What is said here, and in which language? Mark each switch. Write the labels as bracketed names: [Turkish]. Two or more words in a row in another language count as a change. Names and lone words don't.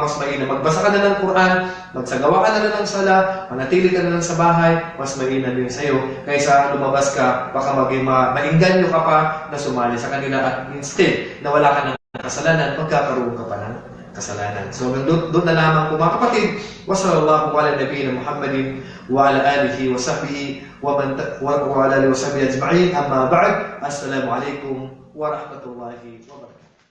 [Filipino] Mas mainam magbasa ka na ng Quran, magsagawa ka na ng sala, manatili ka na lang sa bahay, mas mainam yun sa'yo. Kaysa lumabas ka, baka maingganyo ka pa na sumali sa kanila at instead na wala ka ng kasalanan, magkakaroon ka pa ng kasalanan. So doon na lamang po mga kapatid. [Arabic] وصلى الله على نبينا محمد وعلى آله وصحبه وعلى آله وصحبه أجمعين. أما بعد. السلام عليكم ورحمة الله وبركاته.